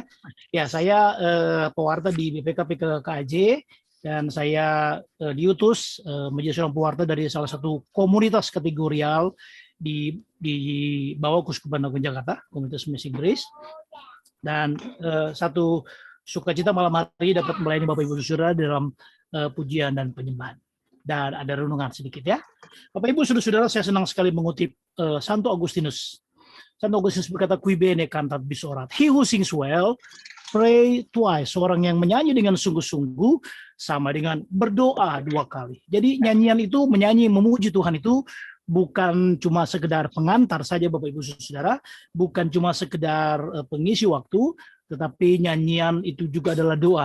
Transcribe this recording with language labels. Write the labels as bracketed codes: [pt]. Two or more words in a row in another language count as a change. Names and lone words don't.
[id] Ya, saya pewarta di BPK PKKJ dan saya diutus menjadi seorang pewarta dari salah satu komunitas kategorial di bawah Kuskupan Agung Jakarta, komunitas Missing Grace. Dan satu sukacita malam hari dapat melayani Bapak Ibu Saudara dalam pujian dan penyembahan. Dan ada renungan sedikit ya. Bapak Ibu Saudara, saya senang sekali mengutip Santo Agustinus. Santo Agustinus berkata, [la] "Qui bene cantat bis orat." [en] He who sings well, pray twice. [id] Seorang yang menyanyi dengan sungguh-sungguh sama dengan berdoa 2 kali. Jadi nyanyian itu, menyanyi, memuji Tuhan itu bukan cuma sekedar pengantar saja Bapak Ibu Saudara, bukan cuma sekedar pengisi waktu, tetapi nyanyian itu juga adalah doa.